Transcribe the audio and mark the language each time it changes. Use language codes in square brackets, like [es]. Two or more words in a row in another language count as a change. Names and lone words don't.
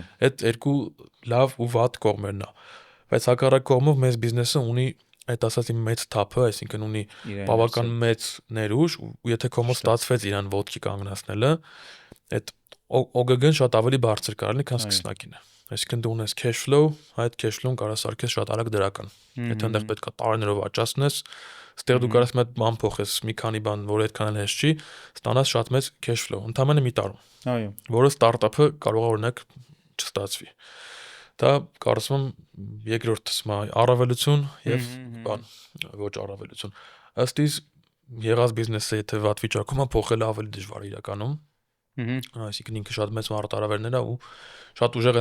[hy] Այդ երկու լավ ու վատ կողմերն է։ Բայց հակառակ կողմով մեծ բիզնեսը ունի այդ ասածի մեծ թափը, այսինքն ունի բավական մեծ ներուժ, ու եթե կոմոդ ստացվեց իրան ոտքի կանգնացնելը, այդ OGG-ն շատ ավելի բարձր կարելի, քան սկսնակինը։ Այսինքն դու ունես [en] cash flow, [hy] այդ [en] cash flow- [hy] ն կարա սարքես շատ արագ դրական։ Եթե այնտեղ պետք է տարիներով աճացնես, ստեղ դու կարաս մեծ բան փոխես, մի քանի բան, որը այդքան էլ հեշտ չի, ստանաս շատ մեծ [en] cash flow, [hy] ընդամենը մի տարում, Այո։ որը ստարտափը կարող է օրինակ չստացվի։ Դա կարծում եմ երկրորդ առավելություն եւ բան, ոչ առավելություն։ Ըստ իս եղած բիզնեսը եթե վատ վիճակում է, փոխելը ավելի դժվար է իրականում։ Այսինքն ինքը շատ մեծ մարտահրավերներ է ու շատ ուժեղ